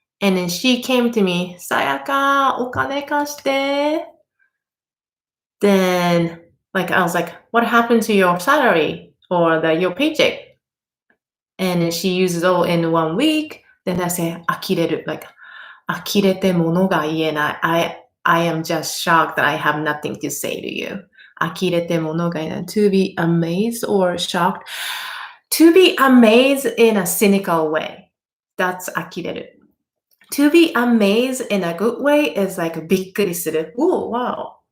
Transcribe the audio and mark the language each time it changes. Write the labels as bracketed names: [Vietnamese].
[English] And then she came to me, さやか、お金貸して。 Then, like, I was like, what happened to your salary or your paycheck? And then she uses all in 1 week. Then I say, 呆れる. [Japanese] Like, 呆れて物が言えない。 [English] I am just shocked that I have nothing to say to you. 呆れて物が言えない。 To be amazed or shocked. To be amazed in a cynical way. That's 呆れる. To be amazed in a good way is like びっくりする. Oh, wow.